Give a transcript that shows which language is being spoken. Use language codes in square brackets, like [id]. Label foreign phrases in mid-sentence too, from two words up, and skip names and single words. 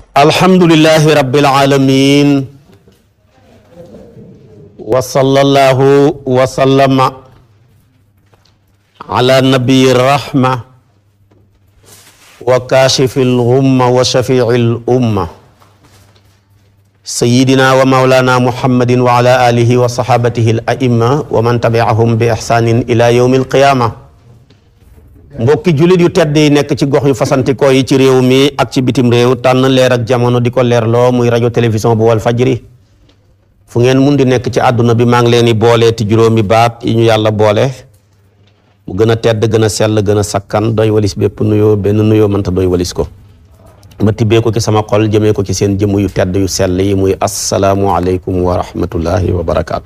[ar] الحمد لله رب العالمين وصلى الله وسلم على نبي الرحمة وكاشف الغمة وشفيع الأمة سيدنا ومولانا محمد وعلى آله وصحابته الأئمة ومن تبعهم بإحسان إلى يوم القيامة. [wo] mbokki jullit yu tedd yi nekk ci gox yu fasantikoo yi ci réew mi ak ci bitim réew tànn leer ak jamono di ko leerloo muy rajo télévision bu wal fajri fu ngeen mun di nekk ci àdduna bi maa ngi leen di boole ti juróomi baat yi ñu yàlla boole mu gën a tedd gën a sell gën a sakkan doy walis bépp nuyoo benn nuyoo mënta doy walis ko ma tibbee ko ci sama xol jëmee ko ci seen jëmm yu tedd yu sell yi muy [ar] السلام عليكم ورحمة الله وبركاته.